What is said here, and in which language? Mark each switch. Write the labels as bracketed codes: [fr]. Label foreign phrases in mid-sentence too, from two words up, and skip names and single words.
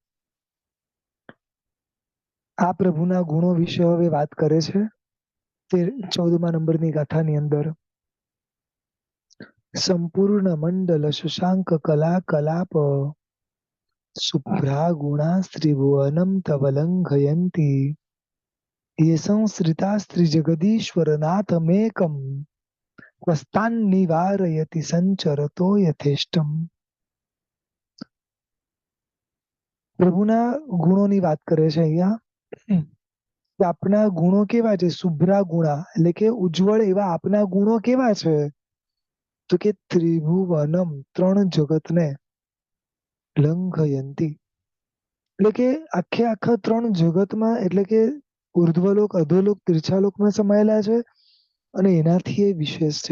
[gu] આ પ્રભુના ગુણો વિશે હવે વાત કરે છે તે 14મા નંબરની ગાથાની અંદર। [sa] संपूर्ण मंडल शशांक कला कलाप शुभ्रा गुणा स्त्रीभुवनम तव लंघयंती ये संश्रिता स्त्रीजगदीश्वरनाथमेकं वस्तान् निवारयति संचरतो यथेष्टम। [gu] પ્રભુના ગુણોની વાત કરે છે અહીંયા કે આપના ગુણો કેવા છે? શુભ્રા ગુણા એટલે કે ઉજ્જવળ એવા આપના ગુણો કેવા છે? તો કે ત્રિભુવનમ, 3 જગતને, લંઘયંતી એટલે કે આખે આખા 3 જગતમાં, એટલે કે ઉર્ધ્વલોક, અધોલોક, તીર્છાલોકમાં સમાયેલા છે, અને એનાથી એ વિશેષ છે।